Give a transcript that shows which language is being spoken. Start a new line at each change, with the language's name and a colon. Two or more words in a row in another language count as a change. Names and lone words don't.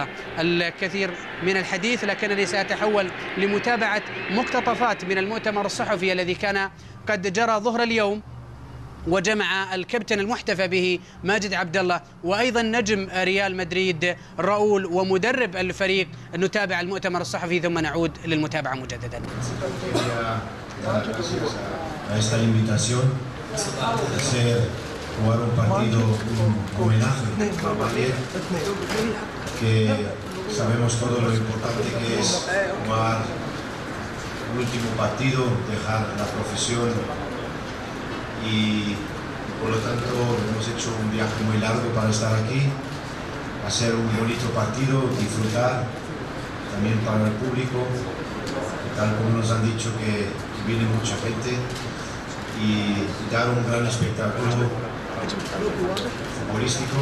Arabic: الكثير من الحديث، لكنني سأتحول لمتابعة مقتطفات من المؤتمر الصحفي الذي كان قد جرى ظهر اليوم، وجمع الكابتن المحتفى به ماجد عبد الله، وأيضا نجم ريال مدريد راؤول ومدرب الفريق. نتابع المؤتمر الصحفي ثم نعود للمتابعة مجددا.
Spanish: jugar un partido, un homenaje a Mayer, que sabemos todo lo importante que es jugar el último partido, dejar la profesión, y por lo tanto hemos hecho un viaje muy largo para estar aquí, a ser un bonito partido, disfrutar también para el público, tal como nos han dicho que viene mucha gente, y dar un gran espectáculo futbolístico.